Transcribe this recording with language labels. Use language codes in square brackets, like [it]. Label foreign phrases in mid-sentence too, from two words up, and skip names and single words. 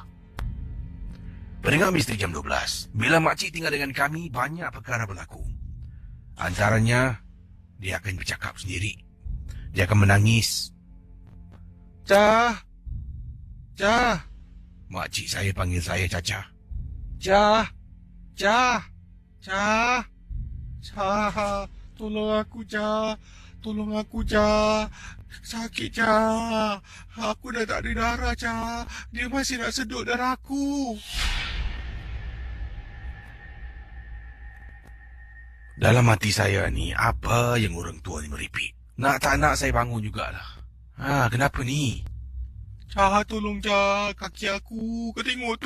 [ms] Pendengar Misteri Jam 12, bila makcik tinggal dengan kami, banyak perkara berlaku. Antaranya, dia akan bercakap sendiri. Dia akan menangis. Cah! Cah! Makcik saya panggil saya Caca. Cah! Cah! Cah! Cah! Tolong aku, Cah! Tolong aku, Cah! Sakit, Cah! Aku dah tak ada darah, Cah! Dia masih nak sedut darahku! Dalam hati saya ni, apa yang orang tua ni meripik? Nak tak nak saya bangun jugalah. Kenapa ni? Cah, tolong Cah, kaki aku. Kau tengok tu.